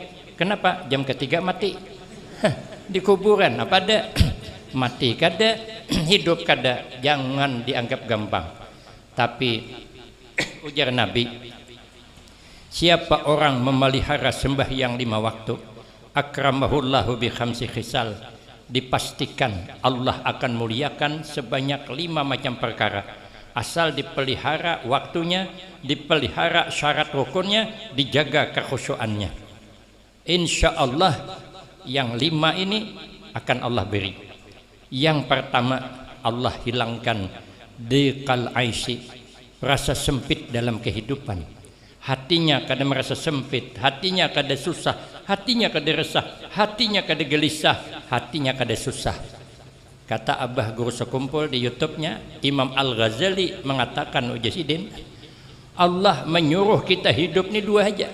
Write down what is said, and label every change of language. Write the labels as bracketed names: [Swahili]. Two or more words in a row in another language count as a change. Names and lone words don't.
[Indonesian] Kenapa? Jam ketiga mati. Di kuburan apa ada? [Banjar] Mati kada, hidup kada. [Indonesian] Jangan dianggap gampang. Tapi ujar Nabi, siapa orang memelihara sembahyang 5 waktu, [Arabic] أكرمه الله بخمس خصال, [Indonesian] dipastikan Allah akan muliakan sebanyak 5 macam perkara. Asal dipelihara waktunya, dipelihara syarat rukunnya, dijaga kekhusyuannya. [Arabic] إن شاء الله [Indonesian] yang 5 ini akan Allah beri. Yang pertama, Allah hilangkan [Arabic] ضيق العيش, [Indonesian] rasa sempit dalam kehidupan. [Banjar] Hatinya kada merasa sempit, hatinya kada susah, hatinya kada resah, hatinya kada gelisah, hatinya kada susah. [Indonesian] Kata Abah Guru Sekumpul di YouTube-nya, Imam Al-Ghazali mengatakan, Ujasidin, Allah menyuruh kita hidup ini 2 aja.